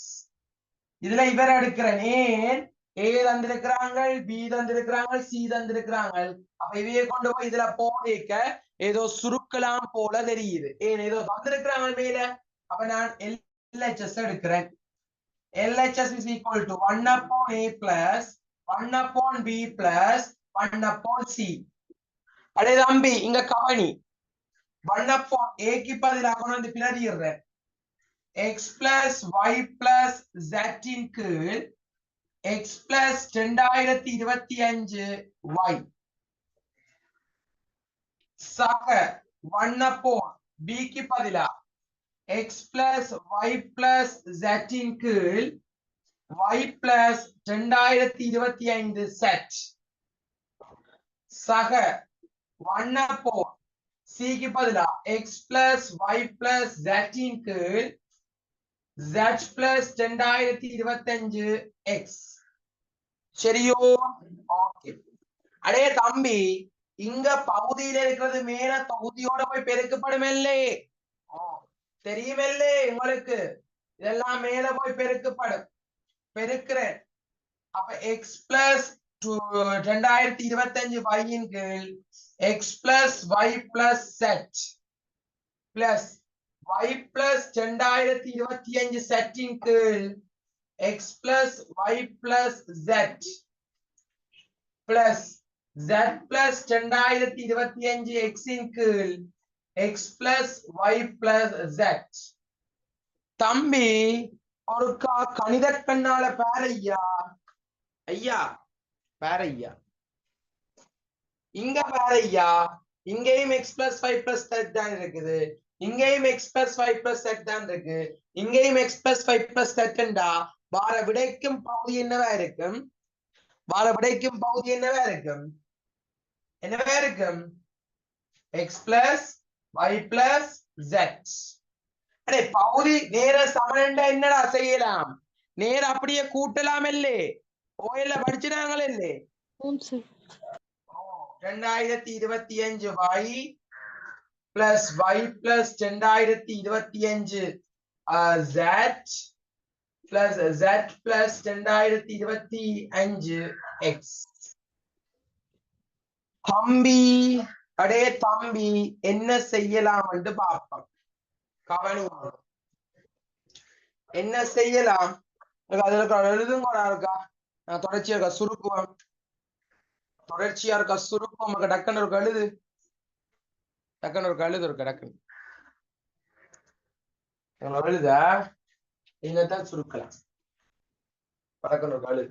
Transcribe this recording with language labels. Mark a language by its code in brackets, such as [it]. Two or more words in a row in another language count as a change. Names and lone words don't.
[ta] இதுல இவர் எடுக்கிறேன். ஏன் A தந்திருக்கிறாங்க, B தந்திருக்கிறாங்க, C தந்திருக்கிறாங்க. அப்ப இவையை கொண்டு போய் இதுல போடிக்க ஏதோ சுருக்கலாம் போல தெரியுது. ஏன் ஏதோ தந்திருக்கிறாங்க மேல. அப்ப நான் LHS எடுக்கிறேன். [en] LHS is equal to 1 upon A plus 1 upon B plus 1 upon C. [ta] அடே தம்பி இங்க கவனி. [en] 1 upon A [ta] க்கு பதிலாக கொண்டு வந்து பிளறிடுறேன். [en] x plus y plus z [ta] இன் கீழ் [en] x plus 2025 y சக 1 upon b [ta] க்கு பதிலா [en] x plus y plus z [ta] இன் கீழ் [en] y plus 2025 z சக 1 upon c [ta] க்கு பதிலா [en] x plus y plus z [ta] இன் கீழ் [en] z plus 2025 x. [ta] சரியோ? ஓகே. அடே தம்பி இங்க பகுதியில இருக்கிறது மேல பகுதியோட போய் பெருக்கப்படுமில்லே. தெரியுமில்லே உங்களுக்கு? இதெல்லாம் மேல போய் பெருக்கப்படும். பெருக்கிறேன். அப்ப [en] x plus 2025 y [ta] இன் கீழ் [en] x plus y plus z plus y plus 2025 z [ta] இன் கீழ் [en] x plus y plus z plus z plus 2025 x [ta] இன் கீழ் [en] x plus y plus z. [ta] தம்பி ஒரு கணித கண்ணால பாரையா. ஐயா பாரையா, இங்க பாரையா. இங்கேயும் [en] x plus y plus z [ta] தான் இருக்குது. இங்கேயும் [en] x plus y plus z [ta] தான் இருக்கு. இங்கேயும் [en] x plus y plus z [ta] என்றா வார விடைக்கும் பகுதி என்னவா இருக்கும்? வார விடைக்கும் பகுதி என்னவா இருக்கும்? என்னவா இருக்கும்? [en] x plus y plus z. [ta] அடே பகுதி நேர சமன்டா என்னடா செய்யலாம்? நேர அப்படியே கூட்டலாம் இல்லே. ஓஎல்ல படிச்சினாங்களே இல்லே. [en] 2025 y plus y plus 2025 z plus z plus 2025 x. [ta] தம்பி அடே தம்பி என்ன செய்யலாம் என்று பார்ப்போம். கவனி, என்ன செய்யலாம்? அதுல எழுதுங்கடா இருக்கா, தொடர்ச்சியா இருக்கா சுருக்குவோம், தொடர்ச்சியா இருக்கா சுருக்கம், டக்குன்னு ஒரு கழுது, டக்குன்னு ஒரு கழுது இருக்கா, டக்குன்னு எழுத இங்கதான் சுருக்கலாம், டக்குன்னு ஒரு கழுது.